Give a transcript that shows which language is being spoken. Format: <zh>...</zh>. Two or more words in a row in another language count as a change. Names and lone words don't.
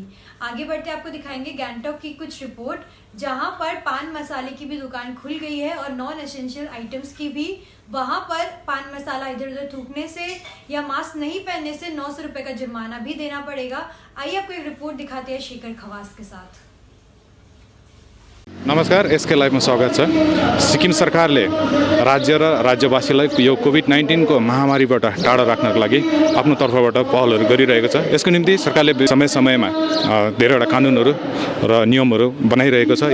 <hi>आगे बढ़ते आपको दिखाएंगे गैंगटॉक की कुछ रिपोर्ट, जहां पर पान मसाले की भी दुकान खुल गई है और</hi> <en>non essential items</en> <hi>की भी। वहां पर पान मसाला इधर उधर थूकने से या मास्क नहीं पहनने से 900 रुपये का जुर्माना भी देना पड़ेगा। आइए आपको एक रिपोर्ट दिखाते हैं शेखर खवास के साथ।</hi> <ne>नमस्कार, SK लाइभमा स्वागत छ। सिक्किम सरकारले राज्य र राज्यवासीलाई यो कोभिड-19 को महामारीबाट टाढा राख्नको लागि आफ्नो तर्फबाट पहलहरू गरिरहेको छ। यसको निम्ति सरकारले समय समयमा धेरैवटा कानुनहरू र नियमहरू बनाइरहेको छ।</ne>